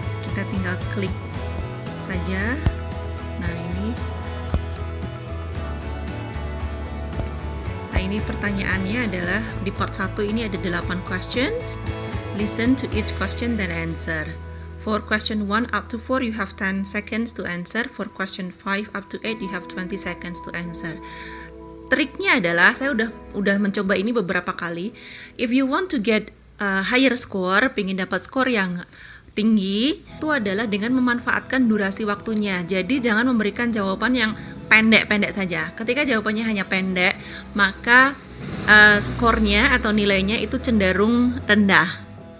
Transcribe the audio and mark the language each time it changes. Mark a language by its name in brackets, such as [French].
[Indonesian] Kita tinggal klik saja. Nah, ini pertanyaannya adalah di part 1 ini ada 8 questions. [English] Listen to each question then answer. For question 1 up to 4 you have 10 seconds to answer. For question 5 up to 8 you have 20 seconds to answer. [Indonesian] Triknya adalah saya udah mencoba ini beberapa kali. [English] If you want to get higher score, [Indonesian] pengen dapat skor yang tinggi, itu adalah dengan memanfaatkan durasi waktunya. Jadi jangan memberikan jawaban yang pendek-pendek saja. Ketika jawabannya hanya pendek, maka skornya atau nilainya itu cenderung rendah.